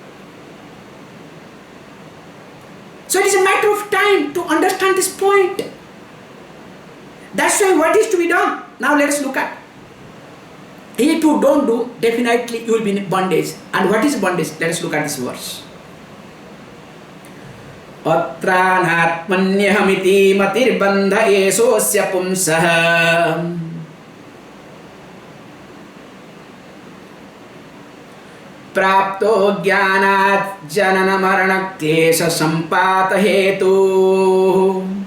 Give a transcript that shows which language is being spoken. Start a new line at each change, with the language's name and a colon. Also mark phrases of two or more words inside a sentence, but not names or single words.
English: So it is a matter of time to understand this point. That's why what is to be done? Now let us look at. If you don't do, definitely you will be in bondage. And what is bondage? Let us look at this verse.
Sanskrit: अत्रानात्मन्यहमिति मतिर्बन्ध एषोस्य पुंसः प्राप्तो ज्ञानात् जनन मरण क्लेश सम्पात हेतु.